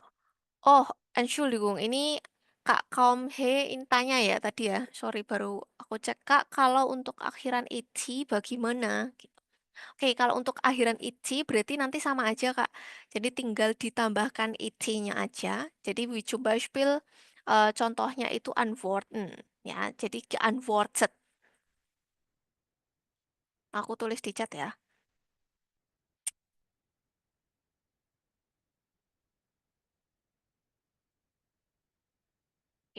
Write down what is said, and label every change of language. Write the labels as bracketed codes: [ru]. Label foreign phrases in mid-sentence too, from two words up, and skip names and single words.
[id] Oh, Entschuldigung, ini Kak Kaum He tanya ya tadi ya. Sorry, baru aku cek Kak, kalau untuk akhiran iti bagaimana? Gitu. Oke, kalau untuk akhiran iti berarti nanti sama aja Kak. Jadi tinggal ditambahkan iti-nya aja. Jadi [de] wie zum Beispiel [id] contohnya itu antworten ya. Jadi geantwortet. Aku tulis di chat ya. Oke.